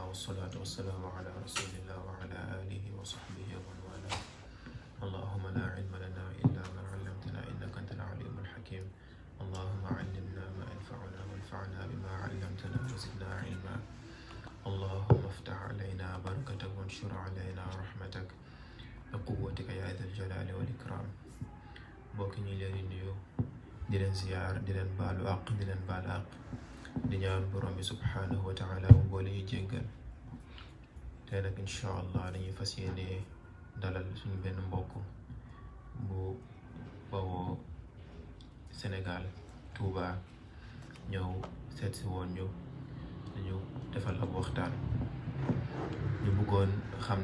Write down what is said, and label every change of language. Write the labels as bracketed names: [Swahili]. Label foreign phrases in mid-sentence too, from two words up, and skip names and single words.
[Arabic] والصلاة والسلام على رسول الله وعلى آله وصحبه ومن والاه اللهم لا علم لنا إلا ما علمتنا إنك أنت العليم الحكيم اللهم علمنا ما ينفعنا وانفعنا بما علمتنا وزدنا علما اللهم افتح علينا بركتك وانشر علينا رحمتك بقوتك يا ذا الجلال والإكرام بوكني لي [Wolof] di leen ziyaar di leen baalu àq di leen baal àq di ñaan borom bi [Arabic] سبحانه وتعالى [Wolof] mu boole ñu jéggal tey nag [Arabic] إن شاء الله [Wolof] dañuy fas yéene dalal suñu benn mbokk bu bawoo Sénégal Touba ñëw seet si woon ñu dañu defal ab waxtaan ñu bëggoon xam